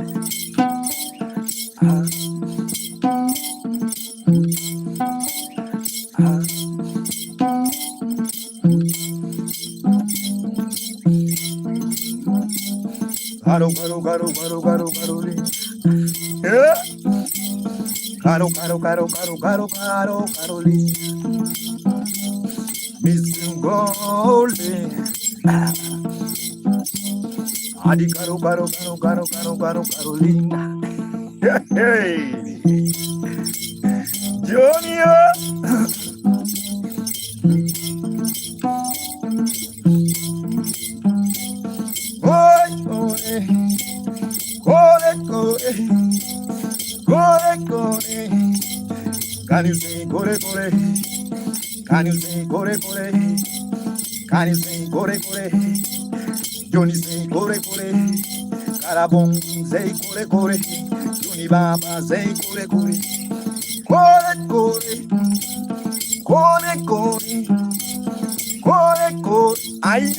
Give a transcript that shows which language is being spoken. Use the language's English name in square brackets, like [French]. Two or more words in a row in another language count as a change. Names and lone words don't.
[English] Caro. Yeah. Caro. Missing golden. Adi caro, Carolina. Hey. Junior. Gore. Can you say gore? Can you say gore? Can you say gore? Johnny say gore. Carabon say gore. Johnny Baba say gore. Gore. Aïe.